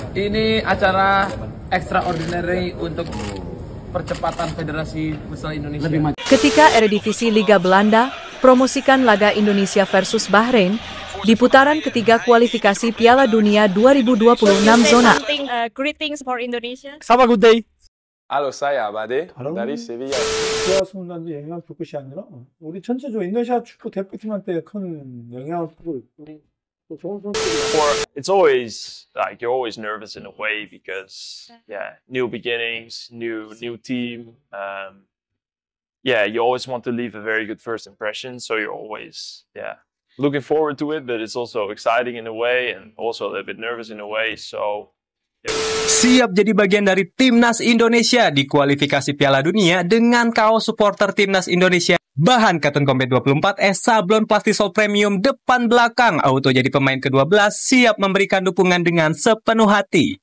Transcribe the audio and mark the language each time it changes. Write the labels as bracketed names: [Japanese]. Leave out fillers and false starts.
[Indonesian] Ini acara extraordinary untuk percepatan Federasi Futsal Indonesia. Ketika Eredivisie Liga Belanda promosikan laga Indonesia versus Bahrain di putaran ketiga kualifikasi Piala Dunia 2026 zona. [English] Greetings for Indonesia. Saba good day. [Indonesian] Halo, saya Abade dari Sevilla. [Korean] 좋았습니다는 영향을 줄 것이 아니라 우리 전체적으로 인도네시아 축구 대표팀한테 큰 영향을 주고 있고 또 좋은 선수들이. [English] It's always like you're always nervous in a way because new beginnings, new team. You always want to leave a very good first impression, so you're always looking forward to it, but it's also exciting in a way and also a little bit nervous in a way. So [Indonesian] siap jadi bagian dari Timnas Indonesia di kualifikasi Piala Dunia dengan kaos supporter Timnas Indonesia. Bahan Cotton Combat 24S sablon Plastisol Premium depan belakang. Auto jadi pemain ke-12 siap memberikan dukungan dengan sepenuh hati.